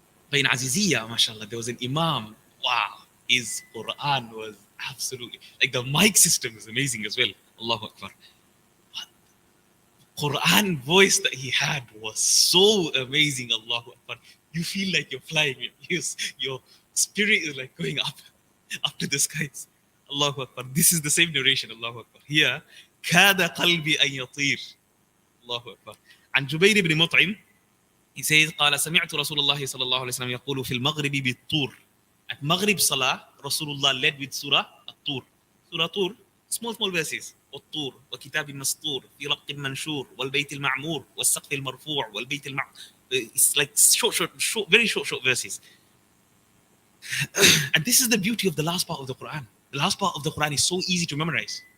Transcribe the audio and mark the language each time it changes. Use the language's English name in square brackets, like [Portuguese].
[English] But in Aziziyah, mashallah, there was an imam. Wow, his Quran was absolutely, like, the mic system is amazing as well. Allahu Akbar. But Quran voice that he had was so amazing. Allahu Akbar. You feel like you're flying. Your spirit is like going up to the skies. Allahu Akbar. This is the same narration. Allahu Akbar. [Arabic] Here, كاد قلبي أن يطير. [English] Allahu Akbar. [Arabic] عن جبير بن مطعم, [English] he says, [Arabic] قال سمعت رسول الله صلى الله عليه وسلم يقول في المغرب بالطور. [English] At Maghrib Salah, Rasulullah led with Surah At-Tur. Surah Tur, small verses. [Arabic] والطور وكتاب مسطور في رق منشور والبيت المعمور والسقف المرفوع والبيت المعمور. [English] It's like short, very short verses. And this is the beauty of the last part of the Quran. The last part of the Quran is so easy to memorize.